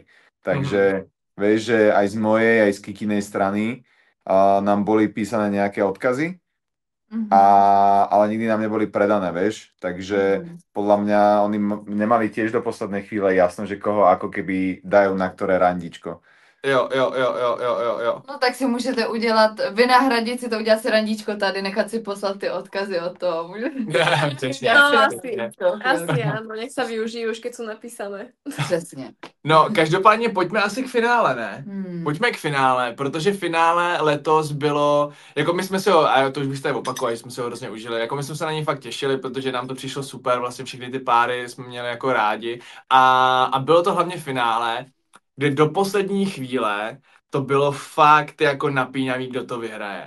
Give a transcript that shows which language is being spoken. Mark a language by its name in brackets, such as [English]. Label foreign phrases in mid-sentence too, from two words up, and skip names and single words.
[Slovak] Takže vieš, že aj z mojej, aj z Kikinej strany nám boli písané nejaké odkazy, ale nikdy nám neboli predané, vieš. Takže podľa mňa oni nemali tiež do poslednej chvíle jasno, že koho ako keby dajú na ktoré randičko. [Czech] Jo. No tak si můžete udělat, vynahradit si to, udělat si randíčko tady, nechat si poslat ty odkazy od toho. Přesně. [Slovak] No asi áno, nech sa využijú už keď sú napísané. [Czech] Přesně. No, každopádně pojďme asi k finále, ne? Pojďme k finále, protože finále letos bylo, jako my jsme si ho, a to už bych tady opakoval, jsme si ho hrozně užili, jako my jsme se na něj fakt těšili, protože nám to přišlo super, vlastně všechny ty páry jsme měli jako rádi a bylo to hlavně finále, kde do poslední chvíle to bylo fakt jako napínavý, kdo to vyhraje.